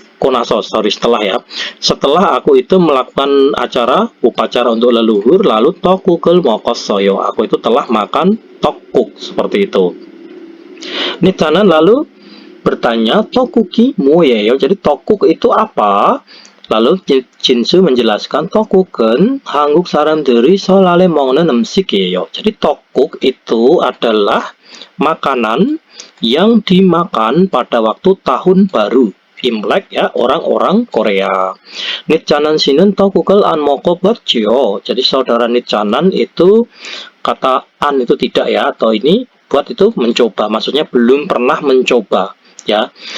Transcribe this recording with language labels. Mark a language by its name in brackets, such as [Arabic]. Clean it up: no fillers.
[Indonesian] Konaso, setelah ya. Setelah aku itu melakukan upacara untuk leluhur, lalu [Korean] 떡국을 먹었어요. [Indonesian] Aku itu telah makan 떡국, seperti itu. Nichanan lalu bertanya, [Korean] 떡국이 뭐예요? [Indonesian] Jadi 떡국 itu apa? Lalu Jinsu menjelaskan, [Korean] 떡국은 한국 사람들이 설날에 먹는 음식이에요. [Indonesian] Jadi 떡국 itu adalah makanan yang dimakan pada waktu tahun baru Imlek ya, orang-orang Korea. [Korean] Nichanan 씨는 떡국을 안 먹어봤지요. [Indonesian] Jadi saudara Nichanan itu, kata an itu tidak ya, atau ini buat itu mencoba, maksudnya belum pernah mencoba ya.